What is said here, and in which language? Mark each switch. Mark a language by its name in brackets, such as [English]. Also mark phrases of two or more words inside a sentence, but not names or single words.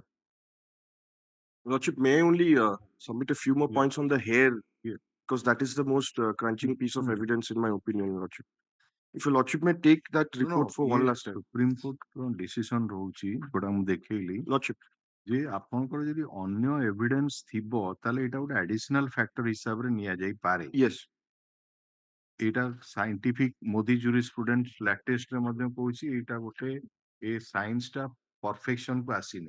[English] Lordship, may I only submit a few more Yeah. points on the hair, Yeah. because that is the most crunching piece of Mm. evidence in my opinion, Lordship. If your Lordship may take that report for one last time. Supreme Court's decision [Odia] ରହୁଛି ଯୋଉଟା ମୁଁ ଦେଖେଇଲି [English] Lordship, [Odia] ଯେ ଆପଣଙ୍କର ଯଦି ଅନ୍ୟ ଏଭିଡେନ୍ସ ଥିବ ତାହେଲେ ଏଇଟା ଗୋଟେ [English] additional factor [Odia] ହିସାବରେ ନିଆଯାଇପାରେ। [English] yes, [Odia] ଏଇଟା [English] scientific Modi jurisprudence [Odia] ଲାଟେଷ୍ଟରେ ମଧ୍ୟ କହୁଛି ଏଇଟା ଗୋଟେ ଏ ସାଇନ୍ସଟା ପରଫେକ୍ସନ କୁ ଆସିନି।